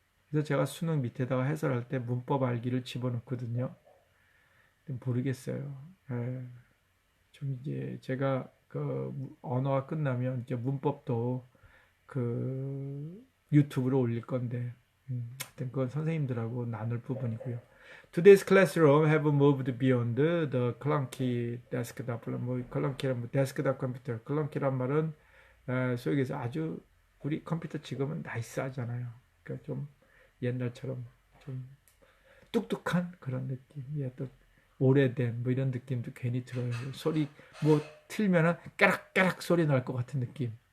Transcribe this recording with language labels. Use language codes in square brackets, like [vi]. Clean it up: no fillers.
[ko] 그래서 제가 수능 밑에다가 해설할 때 문법 알기를 집어넣거든요. 모르겠어요. 예, 좀 이제 제가 그 언어가 끝나면 이제 문법도 그 유튜브로 올릴 건데, 하여튼 그건 선생님들하고 나눌 부분이고요. [en] Today's classroom have moved beyond the clunky desktop. [ko] 뭐 clunky란 뭐 데스크탑 컴퓨터. clunky란 말은 소위 얘기해서 아주 우리 컴퓨터 지금은 나이스하잖아요. 그러니까 좀 옛날처럼 좀 뚝뚝한 그런 느낌. 예, 또 오래된 뭐 이런 느낌도 괜히 들어요. 소리 뭐 틀면은 까락까락 소리 날 것 같은 느낌.